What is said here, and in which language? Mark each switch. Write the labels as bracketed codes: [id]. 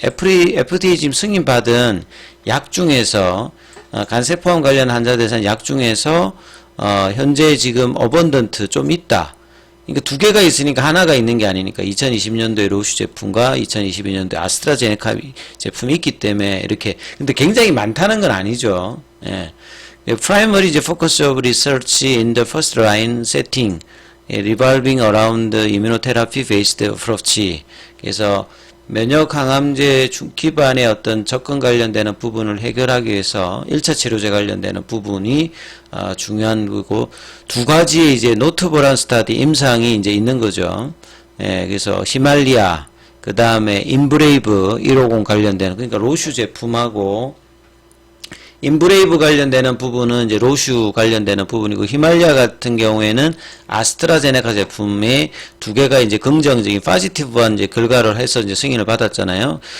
[ko] FDA 지금 승인받은 약 중에서, 간세포암 관련 환자 대상 약 중에서, 현재 지금 abundant 좀 있다. 그러니까 두 개가 있으니까 하나가 있는 게 아니니까 2020년도에 로슈 제품과 2022년도에 아스트라제네카 제품이 있기 때문에 이렇게, 근데 굉장히 많다는 건 아니죠. 예. [en] Primary focus of research in the first line setting. revolving around immunotherapy based approach. [ko] 그래서 면역항암제 기반의 어떤 접근 관련되는 부분을 해결하기 위해서 1차 치료제 관련되는 부분이 중요한 거고, 두 가지의 이제 노트블한 스타디 임상이 이제 있는 거죠. 그래서 히말리아, 그 다음에 인브레이브 150 관련되는, 그러니까 로슈 제품하고 인브레이브 관련되는 부분은 이제 로슈 관련되는 부분이고, 히말리아 같은 경우에는 아스트라제네카 제품의 두 개가 이제 긍정적인 파지티브한 이제 결과를 해서 이제 승인을 받았잖아요.